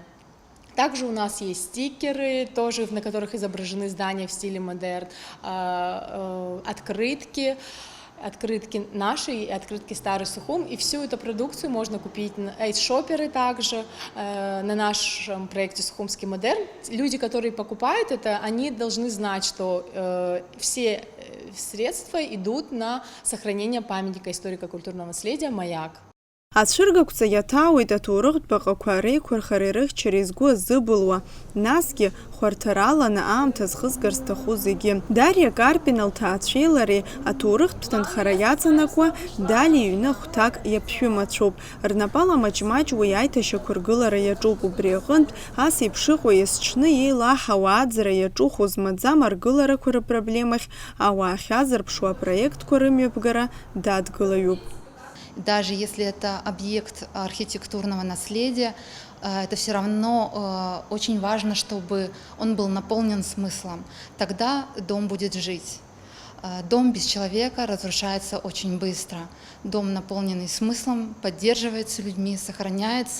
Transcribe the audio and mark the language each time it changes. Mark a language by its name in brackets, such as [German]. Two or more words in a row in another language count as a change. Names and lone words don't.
[Russian] Также у нас есть стикеры, тоже, на которых изображены здания в стиле модерн, открытки наши и открытки Старый Сухум, и всю эту продукцию можно купить на эйс-шоперы также, на нашем проекте «Сухумский модерн». Люди, которые покупают это, они должны знать, что все средства идут на сохранение памятника историко-культурного наследия «Маяк». [Abkhazian] Ацәыргақәҵа иаҭаауеит аҭоурыхтә баҟақәа реиқәырхара ирыхьчара изгәы азыбылуа, насгьы хәарҭараланы аамҭа зхызгар зҭаху зегьы. Дариа Карпина лҭаацәеи лареи аҭоурыхтә ҭынхара иаҵанакуа Дали иҩны хәҭак иаԥшәымацәоуп. Рнапала маҷ-маҷуа аиҭашьақәа ргылара иаҿуп. Убри аҟынтә ас еиԥш ыҟоу есҽны еилаҳауа аӡара иаҿуху змаӡам аргыларақәа рпроблемахь ауаа ахьазырԥшуа апроектқәа рымҩаԥгара дадгылаҩуп. [Russian] Даже если это объект архитектурного наследия, это все равно очень важно, чтобы он был наполнен смыслом. Тогда дом будет жить. Дом без человека разрушается очень быстро. Дом, наполненный смыслом, поддерживается людьми, сохраняется.